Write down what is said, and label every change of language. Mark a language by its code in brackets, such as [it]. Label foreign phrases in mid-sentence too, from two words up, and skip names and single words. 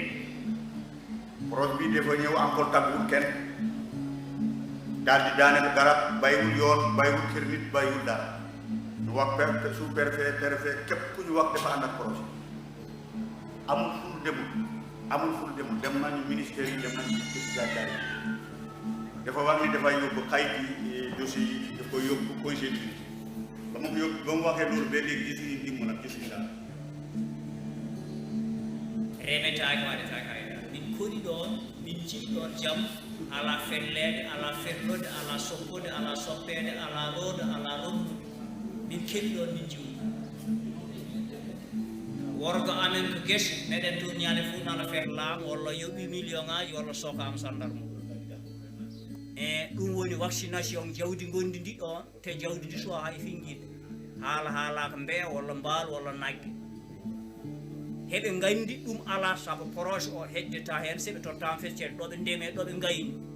[wo] projet bi dafa ñëw encore tàgguwul kenn daal di daaneel garab bàyyiwul yoon bàyyiwul kër nit bàyyiwul dara ñu wax [fr] sous préfet [wo] képp ku ñu wax dafa ànd ak projet amul ful demul dem nañu ministère yi dem nañu gàddaay dafa wax ni dafay yóbbu xayit yi dossier yi daf koy yóbbu conseil ba mu ko yóbbu ba mu waxee loolu ba léegi gisuñu ndimm nag gisuñu dara [ff] remetaaki waɗetaaka hayɗa min koɗi ɗon min jiɗi ɗon jam ala fellede ala fellode ala soppode ala soppede ala roodo ala romdu min keɗi ɗon min jiwɗi worgo amen ko gese meɗen toon ñaade fof nana fer laam walla yoɓi million ngaji walla sokama sandar mum e ɗum woni vaccination jawdi gondi ndi ɗon te jawdi ndi so hay finguide haalaka mbeya walla mbaal walla nagge heɓe gandi ɗum ala saabu projet o heƴdeta hen seɓe tottama feccede ɗoɓe ndeme ɗoɓe gayni